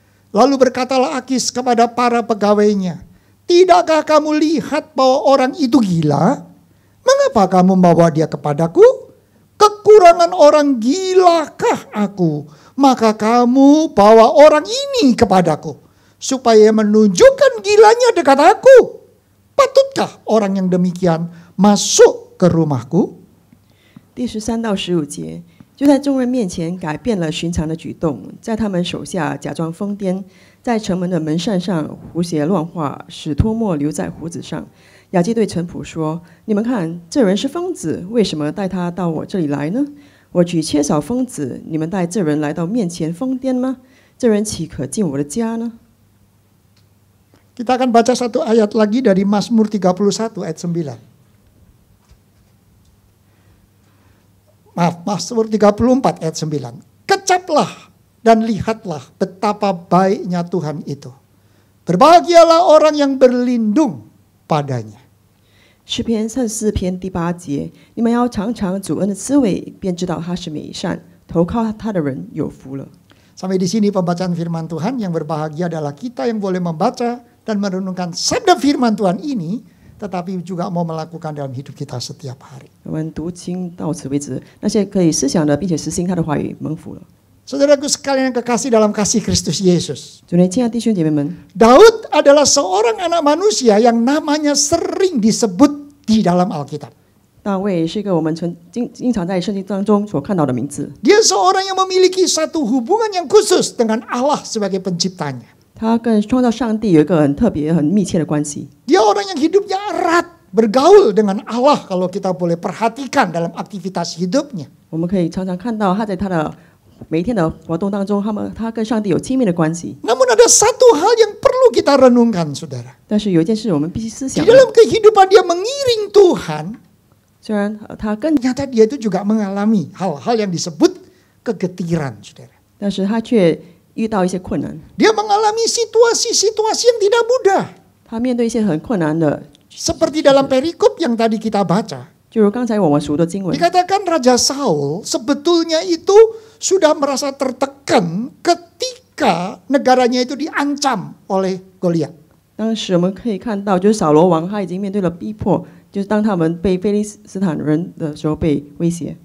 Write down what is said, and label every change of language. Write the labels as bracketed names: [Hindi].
[Indonesian] Lalu berkatalah Akis kepada para pegawainya, "Tidakkah kamu lihat bahwa orang itu gila? Mengapa kamu membawa dia kepadaku? Kekurangan orang gilakah aku? Maka kamu bawa orang ini kepadaku, supaya menunjukkan gilanya dekat aku. Patutkah orang yang demikian masuk ke rumahku?" [Chinese] 第13到15节，就在众人面前改变了寻常的举动，在他们手下假装疯癫，在城门的门扇上胡写乱画，使唾沫留在胡子上。雅基对臣仆说：“你们看，这人是疯子，为什么带他到我这里来呢？我举缺少疯子，你们带这人来到面前疯癫吗？这人岂可进我的家呢？” [Indonesian] Kita akan baca satu ayat lagi dari Mazmur 31 ayat 9. Maaf, Mazmur 34 ayat 9. Kecaplah dan lihatlah betapa baiknya Tuhan itu. Berbahagialah orang yang berlindung padanya. [Chinese] 诗篇34篇第8节，你们要尝尝主恩的滋味，便知道他是美善，投靠他的人有福了。 [Indonesian] Sampai di sini pembacaan firman Tuhan. Yang berbahagia adalah kita yang boleh membaca dan merenungkan sabda firman Tuhan ini, tetapi juga mau melakukan dalam hidup kita setiap hari. [Chinese] 我们读经到此为止，那些可以思想的并且实行他的话语，蒙福了。 [Indonesian] Saudaraku sekalian yang kekasih dalam kasih Kristus Yesus. [Chinese] 主内亲爱的弟兄姐妹们， [Indonesian] Daud adalah seorang anak manusia yang namanya sering disebut di dalam Alkitab. [Chinese] 大卫是一个我们经常在圣经当中所看到的名字。 [Indonesian] Dia seorang yang memiliki satu hubungan yang khusus dengan Allah sebagai penciptanya. [Chinese] 他跟创造上帝有一个很特别、很密切的关系。 [Indonesian] Dia orang yang hidupnya erat, bergaul dengan Allah kalau kita boleh perhatikan dalam aktivitas hidupnya. [Chinese] 我们可以常常看到他在他的每一天的活动当中，他跟上帝有亲密的关系。 [Indonesian] Namun ada satu hal yang perlu kita renungkan, saudara. [Chinese] 但是有一件事我们必须思 [Indonesian] Di dalam kehidupan dia mengiring Tuhan, [Chinese] 虽然他跟， [Indonesian] ternyata dia itu juga mengalami hal-hal yang disebut kegetiran, saudara. [Chinese] 但是他却遇到一些困难， [Indonesian] Dia mengalami situasi-situasi yang tidak mudah. [Chinese] 他面对一些很困难的， [Indonesian] Seperti dalam perikop yang tadi kita baca. [Chinese] 就如刚才我们读的经文， [Indonesian] Dikatakan Raja Saul sebetulnya itu sudah merasa tertekan ketika negaranya itu diancam oleh Goliat. [Chinese] 当时我们可以看到，就是扫罗王他已经面对了逼迫，就是当他们被非利斯坦人的时候被威胁。